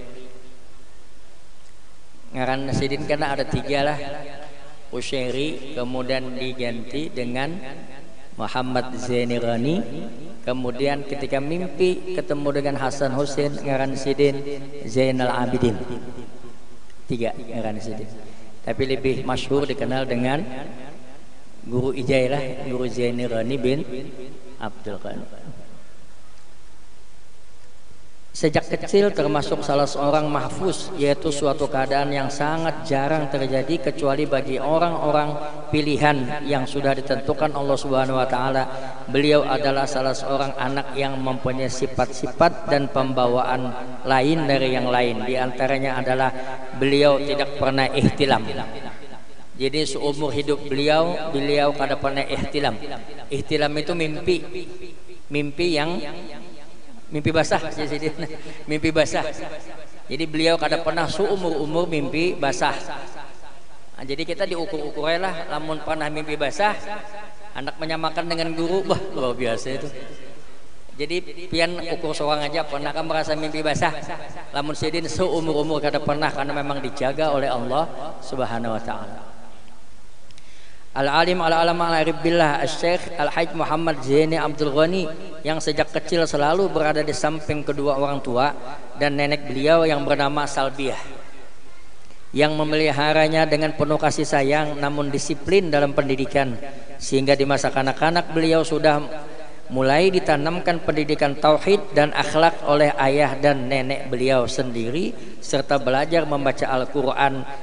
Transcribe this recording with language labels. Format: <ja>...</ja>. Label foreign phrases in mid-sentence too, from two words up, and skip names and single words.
<id>Ngaran Sidin karena ada 3 lah, Kusyairi, kemudian diganti dengan Muhammad Zainirani. Kemudian ketika mimpi ketemu dengan Hasan Hussein ngaran Sidin Zainal Abidin. 3 ngaran Sidin. Tapi lebih masyhur dikenal dengan Guru Ijailah, Guru Zainirani bin Abdul Ghani. Sejak kecil termasuk salah seorang mahfuz, yaitu suatu keadaan yang sangat jarang terjadi kecuali bagi orang-orang pilihan yang sudah ditentukan Allah</id> <ar>سبحانه وتعالى.</ar> <id>Beliau adalah salah seorang anak yang mempunyai sifat-sifat dan pembawaan lain dari yang lain. Di antaranya adalah beliau tidak pernah ihtilam. Jadi seumur hidup beliau kada pernah ihtilam. Ihtilam itu mimpi yang mimpi basah, mimpi basah. Jadi beliau kada pernah seumur mimpi basah. Nah, jadi kita diukur-ukur lah, lamun pernah mimpi basah, anak menyamakan dengan guru, wah luar biasa itu. Jadi pian ukur seorang aja pernah kan merasa mimpi basah. Lamun sidin seumur kada pernah, karena memang dijaga oleh Allah</id> <ar>سبحانه وتعالى. العالم العلامة العارف بالله</ar> <id>Al-Syekh Al-Hajj Muhammad Zaini Abdul Ghani yang sejak kecil selalu berada di samping kedua orang tua dan nenek beliau yang bernama Salbiah, yang memeliharanya dengan penuh kasih sayang namun disiplin dalam pendidikan, sehingga di masa kanak-kanak beliau sudah mulai ditanamkan pendidikan tauhid dan akhlak oleh ayah dan nenek beliau sendiri serta belajar membaca Al-Quran.</id>